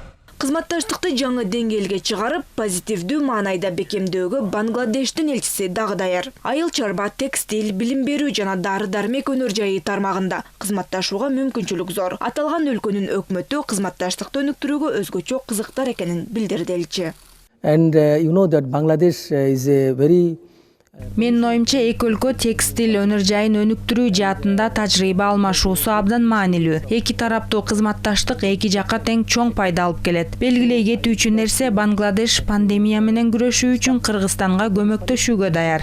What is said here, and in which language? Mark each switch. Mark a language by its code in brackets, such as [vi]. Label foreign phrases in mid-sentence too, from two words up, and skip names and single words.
[ky] Кызматташтыкты жаңы деңгээлге чыгарып, позитивдүү маанайда бекемдөөгө Бангладештин элчиси дагы даяр. Айыл чарба, текстиль, билим берүү жана дары-дармек өнөр жайы тармагында кызматташууга мүмкүнчүлүк зор. Аталган өлкөнүн өкмөтү кызматташтыкты өнүктүрүүгө өзгөчө кызыктар экенин билдирди элчи. [en] And you know that Bangladesh is a very [ky] Менин оюмча эки өлкө текстиль өнөр жайын өнүктүрүү жаатында тажрыйба алмашуусу абдан маанилүү. Эки тараптуу кызматташтык эки жакка тең чоң пайда алып келет. Белгилей кетүүчү нерсе Бангладеш пандемия менен күрөшүү үчүн Кыргызстанга көмөктөшүүгө даяр.